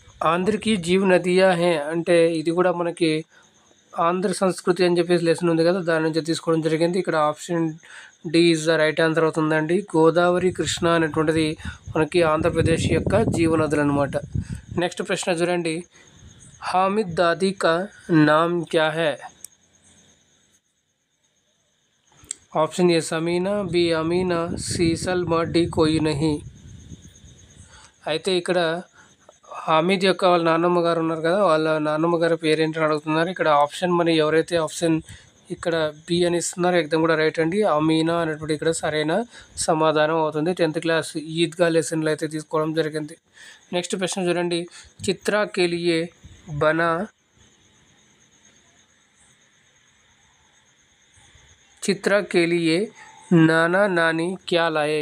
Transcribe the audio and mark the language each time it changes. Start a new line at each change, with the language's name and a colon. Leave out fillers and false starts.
Hindi: ఆంధ్రకి జీవ నదియా హే
Telugu: అంటే ఇది కూడా మనకి ఆంధ్ర సంస్కృతి అని చెప్పేసి లెసన్ ఉంది కదా, దాని నుంచి తీసుకోవడం జరిగింది। ఇక్కడ option D
English: is the right answer
Telugu: అవుతుందండి, గోదావరి, కృష్ణ అనేటువంటిది మనకి ఆంధ్రప్రదేశ్ యొక్క జీవనదులు అనమాట। నెక్స్ట్ ప్రశ్న చూడండి,
Hindi: हामिद दादी का नाम क्या है। Option A Samina, B Amina, C Salma, D कोई नहीं।
Telugu: అయితే ఇక్కడ హామీద్ యొక్క వాళ్ళ నాన్నమ్మ గారు ఉన్నారు కదా, వాళ్ళ నాన్నమ్మ గారి పేరేంటని అడుగుతున్నారు। ఇక్కడ ఆప్షన్ మరి ఎవరైతే ఆప్షన్ ఇక్కడ బి అని ఇస్తున్నారు, ఎగ్జామ్ కూడా రైట్ అండి. అమీనా అనేటువంటి ఇక్కడ సరైన సమాధానం అవుతుంది. 10th క్లాస్ ఈద్గా లెసన్లు అయితే తీసుకోవడం జరిగింది. నెక్స్ట్ ప్రశ్న చూడండి,
Hindi: చిత్రా కే లియే బనా చిత్రా కే లియే నానా నాని క్యా లాయే.